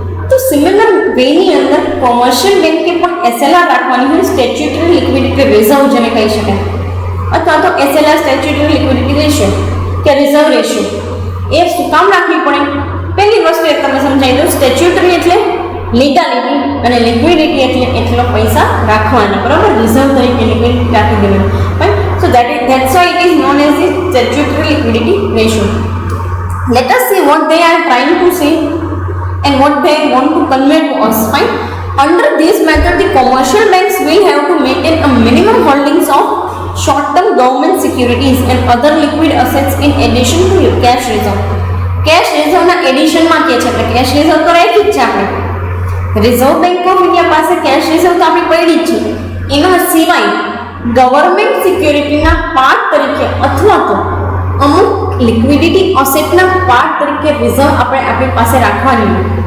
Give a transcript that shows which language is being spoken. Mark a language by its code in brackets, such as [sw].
[gu] તો સિમિલર વેની અંદર કોમર્શિયલ બેંકે પણ એસએલઆર રાખવાની હોય, સ્ટેચ્યુટરી લિક્વિડિટી રિઝર્વ જેને કહી શકાય, અથવા તો એસએલઆર સ્ટેચ્યુટરી લિક્વિડિટી રેશિયો કે રિઝર્વ રેશિયો. એ શું કામ રાખવી પડે? પહેલી વસ્તુ એક તમને સમજાવી દઉં, સ્ટેચ્યુટરી એટલે લીગાલિટી અને લિક્વિડિટી એટલે એટલો પૈસા રાખવાના, બરાબર, રિઝર્વ તરીકે લિક્વિડિટી રાખી દેવાની. [en] Right? So that's why it is known as the statutory liquidity ratio. Let us see what they are trying to say and what they want to convey to us. Fine? Under this method, the commercial banks will have to maintain a minimum holdings of short-term government securities and other liquid assets in addition to cash reserve. [gu] Cache રિઝર્વના એડિશનમાં કે છે, એટલે cache reserve તો રાખી જ છે આપણે. Reserve bank of India પાસે cache reserve તો આપણી પડી જ છે. એના સિવાય ગવર્મેન્ટ સિક્યોરિટીના પાર્ટ તરીકે અથવા તો અમુક લિક્વિડિટી અસેટના પાર્ટ તરીકે રિઝર્વ આપણે આપણી પાસે રાખવાની.